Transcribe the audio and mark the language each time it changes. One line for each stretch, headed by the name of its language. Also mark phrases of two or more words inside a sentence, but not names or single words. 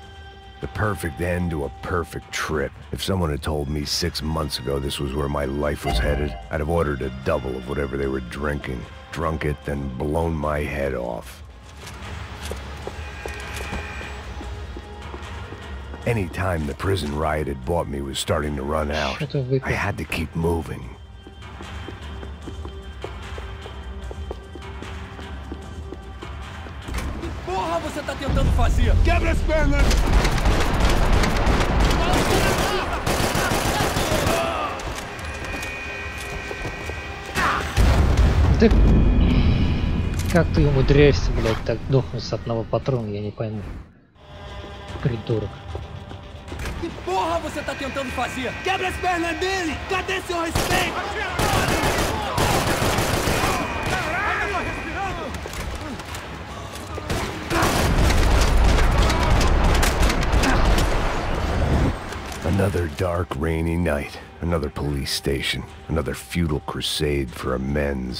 English: The perfect end to a perfect trip. If someone had told me 6 months ago this was where my life was headed, I'd have ordered a double of whatever they were drinking, drunk it, then blown my head off. Any time the prison riot had bought me was starting to run out. I had to keep moving.
Portuguese: Porra, você tá tentando fazer? Quebra as pernas!
Russian: Ты... Как ты умудряешься, блядь, так дохнуть с одного патрона, я не пойму. Придурок.
Portuguese: Que porra você tá tentando fazer? Quebra as pernas dele! Cadê seu respeito?
English: Another dark, rainy night. Another police station. Another futile crusade for amends.